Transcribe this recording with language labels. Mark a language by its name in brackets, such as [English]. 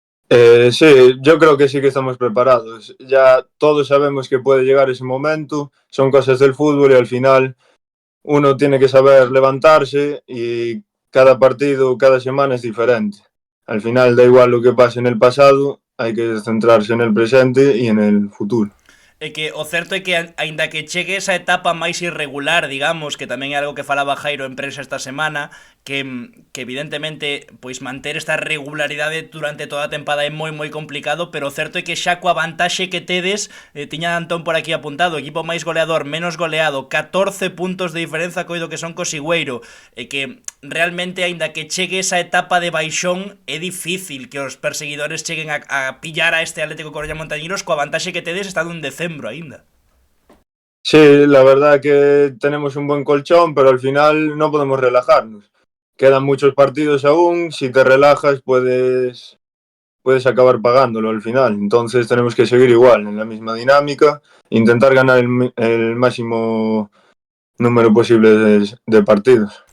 [Spanish] Sí, yo creo que sí que estamos preparados. Ya todos sabemos que puede llegar ese momento, son cosas del fútbol y al final uno tiene que saber levantarse y cada partido, cada semana es diferente. Al final da igual lo que pase en el pasado, hay que centrarse en el presente y en el futuro. [Galician] É que o certo é que aínda que chegue esa etapa máis irregular, digamos, que tamén é algo que falaba Jairo en prensa esta semana, que evidentemente pois manter esta regularidade durante toda a tempada é moi complicado, pero o certo é que xa coa vantaxe que tedes, tiña Antón por aquí apuntado, equipo máis goleador, menos goleado, 14 puntos de diferenza coido que son co Sigüeiro, e que realmente aínda que chegue esa etapa de baixón é difícil que os perseguidores cheguen a pillar a este Atlético Coruña Montañeros coa vantaxe que tedes estado en decembro aínda. [Spanish] Sí, la verdad que tenemos un buen colchón, pero al final no podemos relajarnos. Quedan muchos partidos aún, si te relajas puedes acabar pagándolo al final. Entonces tenemos que seguir igual, en la misma dinámica, intentar ganar el máximo número posible de partidos.